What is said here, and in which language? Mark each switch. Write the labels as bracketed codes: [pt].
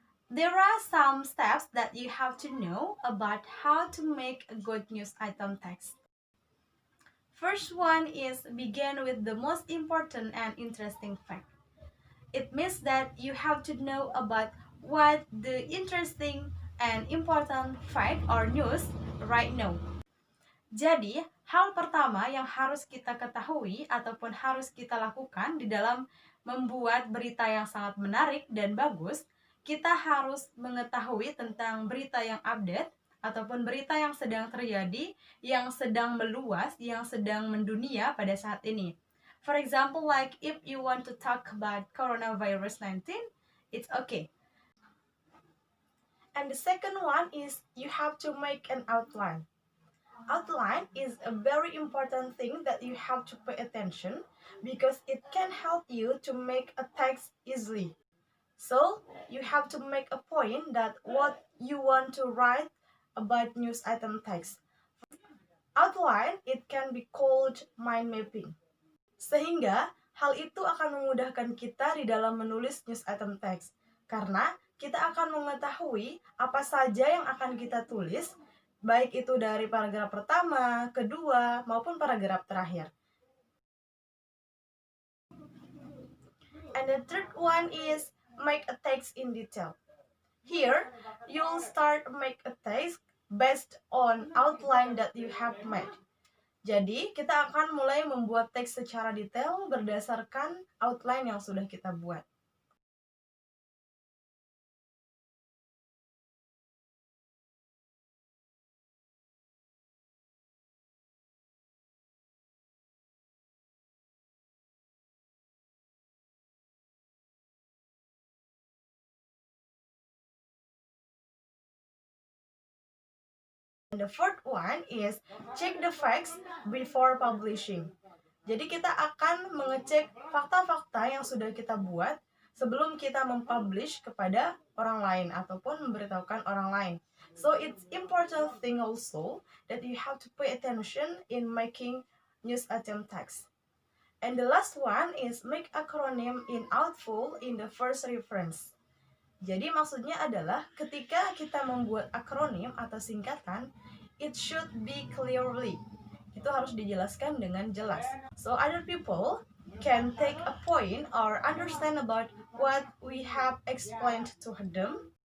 [en] There are some steps that you have to know about how to make a good news item text. First one is begin with the most important and interesting fact. It means that you have to know about what the interesting and important fact or news right now. [id] Jadi, hal pertama yang harus kita ketahui ataupun harus kita lakukan di dalam membuat berita yang sangat menarik dan bagus, kita harus mengetahui tentang berita yang update ataupun berita yang sedang terjadi, yang sedang meluas, yang sedang mendunia pada saat ini. [en] For example, like if you want to talk about coronavirus 19, it's okay. And the second one is you have to make an outline. Outline is a very important thing that you have to pay attention because it can help you to make a text easily. So, you have to make a point that what you want to write about news item text. Outline, it can be called mind mapping. [id] Sehingga, hal itu akan memudahkan kita di dalam menulis news item text. Karena, kita akan mengetahui apa saja yang akan kita tulis, baik itu dari paragraf pertama, kedua, maupun paragraf terakhir. [en] And the third one is make a text in detail. Here, you'll start make a text based on outline that you have made. [id] Jadi, kita akan mulai membuat teks secara detail berdasarkan outline yang sudah kita buat. [en] The fourth one is check the facts before publishing. [id] Jadi kita akan mengecek fakta-fakta yang sudah kita buat sebelum kita mempublish kepada orang lain ataupun memberitahukan orang lain. [en] So it's important thing also that you have to pay attention in making news item text. And the last one is make acronym in outful in the first reference. [id] Jadi maksudnya adalah ketika kita membuat akronim atau singkatan, [en] it should be clearly. [id] Itu harus dijelaskan dengan jelas. [en] So other people can take a point or understand about what we have explained to them.